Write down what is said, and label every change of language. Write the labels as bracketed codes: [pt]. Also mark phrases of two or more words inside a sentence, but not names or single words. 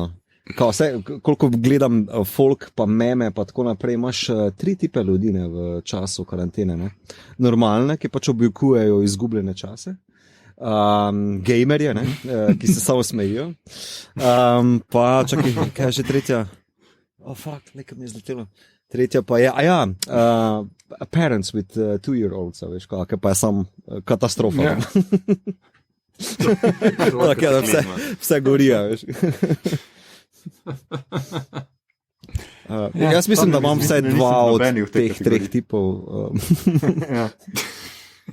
[sl] Koliko gledam folk, pa meme, pa tako naprej, imaš 3 tipe ljudi v času karantene, ne. Normalne, ki pač objukujejo izgubljene čase, gamerje, ne, ki se samo smejijo, pa čakaj, kaj je že tretja? Nekaj mi je zletelo. Tretja pa je, [en] parents with 2-year-olds, [sl] veš, kaj pa je sam katastrofa. [en] Yeah. [sl] Tako da vse gorija, veš. Jaz mislim, da imam vsaj 2 od teh 3 tipov.